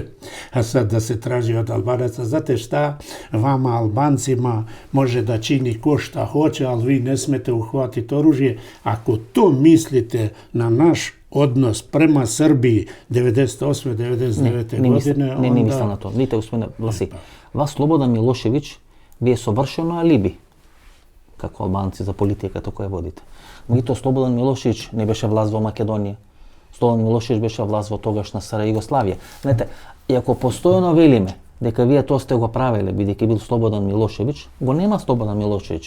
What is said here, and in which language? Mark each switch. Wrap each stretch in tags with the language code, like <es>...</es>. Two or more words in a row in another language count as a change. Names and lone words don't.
<sr>A sad da se traži od Albanaca, znate šta, vama Albancima može da čini ko šta hoće, ali vi ne smete uhvatiti oružje. Ako to mislite na naš odnos prema Srbiji 98-99 godine, onda...</sr> <mk>Не мислам на тоа. Видите, господине Власи, вас Слободан Милошевиќ ви е совршено алиби како албанци за политиката која водите. Меѓутоа Слободан Милошевиќ не беше власт во Македонија. Слободан Милошевиќ беше власт во тогашна СР Југославија. Знаете, и ако постојано велиме дека вие тоа сте го правеле бидејќи бил Слободан Милошевиќ, го нема Слободан Милошевиќ.</mk>